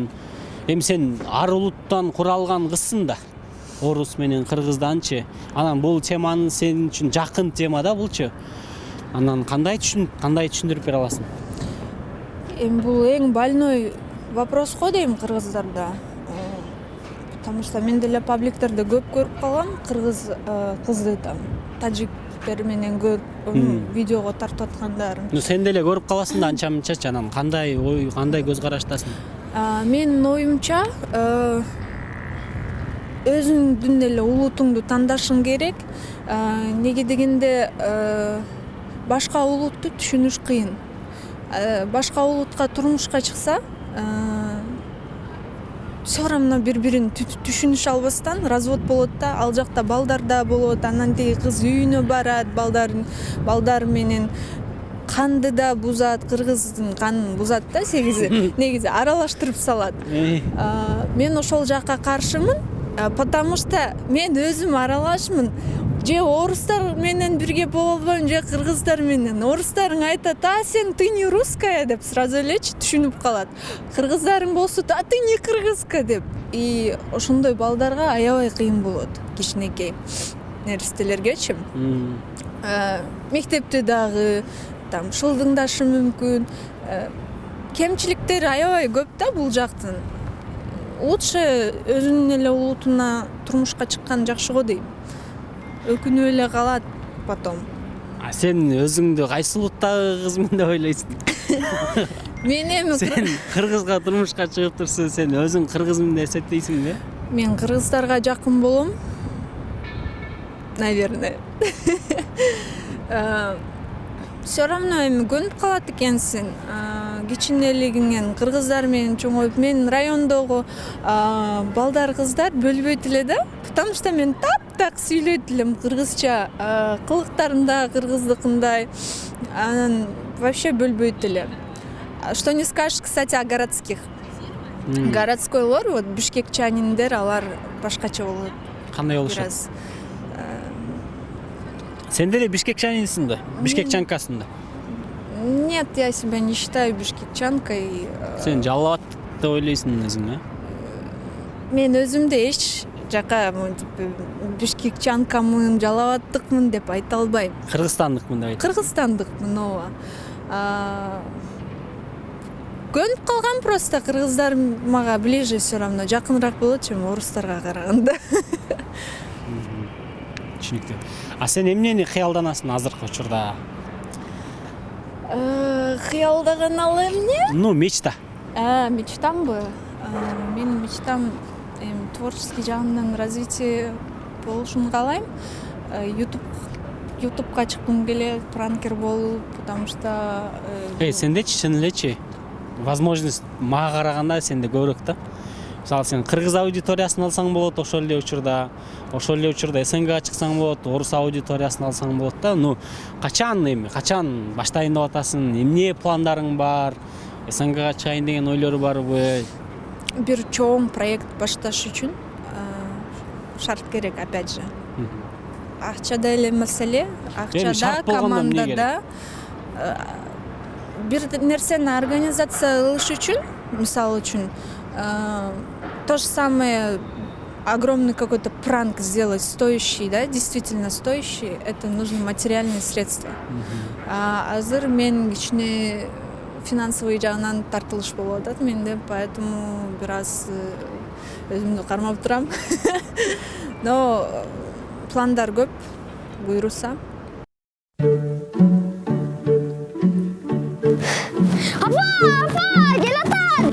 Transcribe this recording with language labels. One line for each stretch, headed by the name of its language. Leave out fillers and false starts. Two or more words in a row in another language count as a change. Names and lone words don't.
Kyrgyz: Эми сен ар улуттан куралган кызсың да. Орус менен кыргызданчы. Анан бул теманы сен үчүн жакын тема да булчу. Анан кандай түшүндүрүп бере аласың? Эми бул эң
Russian: больной вопрос
Kyrgyz: го дейм кыргыздарда.
Russian: Потому что
Kyrgyz: мен деле пабликтерде көп көрүп калгам кыргыз кызды там тажиктер менен көрүп видеого тартып аткандарын. Сен деле көрүп каласың да анча-мынчачы, анан кандай ой, кандай көз караштасың? Менин оюмча өзүңдүн эле улутуңду тандашың керек. Неге дегенде башка улутту түшүнүш кыйын. Башка улутка турмушка чыкса,
Russian: все равно
Kyrgyz: бири-бирин түшүнүшө албастан развод болот да, ал жакта балдар да болот, анан тиги кыз үйүнө барат, балдар менен канды да бузат, кыргыздын канын бузат да негизи аралаштырып салат. Мен ошол жакка каршымын,
Russian: потому что
Kyrgyz: мен өзүм аралашмын. Же орустар менен бирге боло албайм, же кыргыздар менен. Орустарың айтат: сен
Russian: ты не русская"
Kyrgyz: деп сразу элечи түшүнүп калат. Кыргыздарың болсо:
Russian: ты не кыргызка" деп.
Kyrgyz: И ошондой балдарга аябай кыйын болот, кичинекей нерестелергечи. Мектепте дагы там шылдыңдашы мүмкүн. Кемчиликтери аябай көп да бул жактын. Лучше өзүнүн эле улутуна турмушка чыккан жакшы го дейм. Өкүнүп эле калат потом. Сен өзүңдү кайсы улуттагы кызмын деп ойлойсуң? Мен эми сен кыргызга турмушка чыгып турсуң, сен өзүң кыргызмын деп эсептейсиңби? Мен кыргыздарга жакын болом. Наверное.
Russian: Все равно
Kyrgyz: эми көнүп калат экенсиң. Кичинелигиңен кыргыздар менен чоңоюп, мен райондогу балдар кыздар бөлбөйт эле да.
Russian: Потому что
Kyrgyz: мен так сүйлөйт элем кыргызча, кылыктарым да кыргыздыкындай. Анан вообще бөлбөйт эле.
Russian: Что не скажешь, кстати, о городских.
Kyrgyz: Городскойлор, вот бишкекчаниндер, алар башкача болот. Кандай болушат? Сен деле бишкекчанинсиң да? Бишкекчанкасың да?
Russian: Нет, я себя не считаю бишкекчанкой.
Kyrgyz: Сен жалал абад деп ойлойсуң өзүң, Мен өзүмдү эч жака бишкекчанкамын, жалал абадтыкмын деп айта албайм. Кыргызстандыкмын деп айт. Кыргызстандыкмын, ооба. Көнүп калгам просто, кыргыздар мага
Russian: ближе все равно,
Kyrgyz: жакыныраак болот, чем орустарга караганда. Түшүнүктүү. Сен эмнени кыялданасың азыркы учурда? Кыялдаган ал эмне? Мечта. Мечтамбы? Менин мечтам творческий жагынан развитие болушун каалайм. YouTube'га чыккым келет, пранкер болуп,
Russian: потому что
Kyrgyz: Сендечи чын элечи возможность мага караганда сенде көбүрөөк да. Мисалы сен кыргыз аудиториясын алсаң болот, ошол эле учурда СНГга чыксаң болот, орус аудиториясын алсаң болот да. Качан баштайын деп атасың? Эмне пландарың бар? СНГга чыгайын деген ойлору барбы? Бир чоң проект башташ үчүн шарт керек,
Russian: опять же.
Kyrgyz: Акчада эле маселе, акчада, командада. Бир нерсени организация кылыш үчүн, мисалы үчүн,
Russian: то же самое, огромный какой-то пранк сделать, стоящий, да, действительно стоящий, это нужны материальные средства.
Kyrgyz: Азыр мен кичине финансовый жагынан тартылыш болуп атат менде, поэтому бир аз өзүмдү кармап турам. Но пландар көп, буйруса. Апа, келатат!